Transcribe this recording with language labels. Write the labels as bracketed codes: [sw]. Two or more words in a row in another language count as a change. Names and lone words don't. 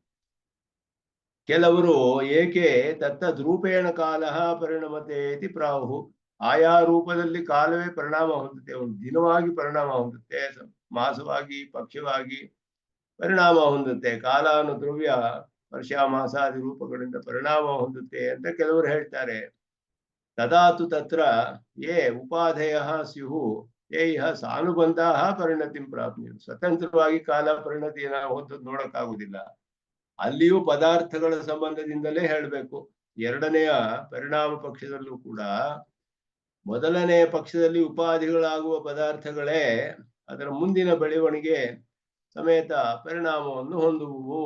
[kn] ಕೆಲವರು ಏಕೆ [sa] ತತ್ತದ್ರೂಪೇಣ ಕಾಲ ಪರಿಣಮತೆ ಇತಿ ಪ್ರಾಹು. [kn] ಆಯಾ ರೂಪದಲ್ಲಿ ಕಾಲವೇ ಪರಿಣಾಮ ಹೊಂದುತ್ತೆ, ಒಂದು ದಿನವಾಗಿ ಪರಿಣಾಮ ಹೊಂದುತ್ತೆ, ಮಾಸವಾಗಿ, ಪಕ್ಷವಾಗಿ ಪರಿಣಾಮ ಹೊಂದುತ್ತೆ. ಕಾಲ ಅನ್ನೋ ದ್ರವ್ಯ ವರ್ಷ ಮಾಸಾದಿ ರೂಪಗಳಿಂದ ಪರಿಣಾಮ ಹೊಂದುತ್ತೆ ಅಂತ ಕೆಲವರು ಹೇಳ್ತಾರೆ. [sa] ತದಾತು ತತ್ರ ಯೇ ಉಪಾಧಯ ಸ್ಯುಹು ಯೇ ಇಹ ಸಾನುಬಂಧ ಪರಿಣತಿಂ ಪ್ರಾಪ್ನಿಯು. [kn] ಸ್ವತಂತ್ರವಾಗಿ ಕಾಲ ಪರಿಣತಿಯನ್ನು ಹೊಂದೋದು ನೋಡಕ್ಕಾಗುದಿಲ್ಲ, ಅಲ್ಲಿಯೂ ಪದಾರ್ಥಗಳ ಸಂಬಂಧದಿಂದಲೇ ಹೇಳಬೇಕು. ಎರಡನೆಯ ಪರಿಣಾಮ ಪಕ್ಷದಲ್ಲೂ ಕೂಡ ಮೊದಲನೆಯ ಪಕ್ಷದಲ್ಲಿ ಉಪಾಧಿಗಳಾಗುವ ಪದಾರ್ಥಗಳೇ ಅದರ ಮುಂದಿನ ಬೆಳವಣಿಗೆ ಸಮೇತ ಪರಿಣಾಮವನ್ನು ಹೊಂದುವು.